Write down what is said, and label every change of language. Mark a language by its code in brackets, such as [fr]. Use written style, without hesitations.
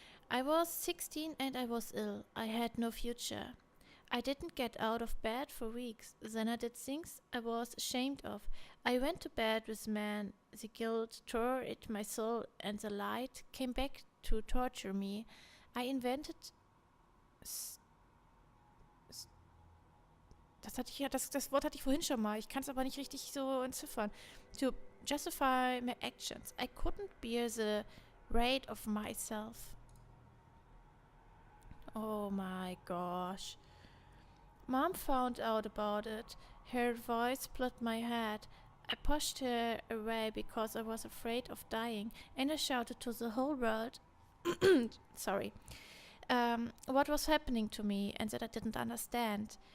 [en] I was 16 and I was ill. I had no future. I didn't get out of bed for weeks. Then I did things I was ashamed of. I went to bed with men. The guilt tore at my soul, and the light came back to torture me. I invented [de] das Wort hatte ich vorhin schon mal. Ich kann es aber nicht richtig so entziffern. [en] To justify my actions. I couldn't bear the weight of myself. Oh my gosh. Mom found out about it. Her voice split my head. I pushed her away because I was afraid of dying, and I shouted to the whole world, sorry, what was happening to me, and that I didn't understand.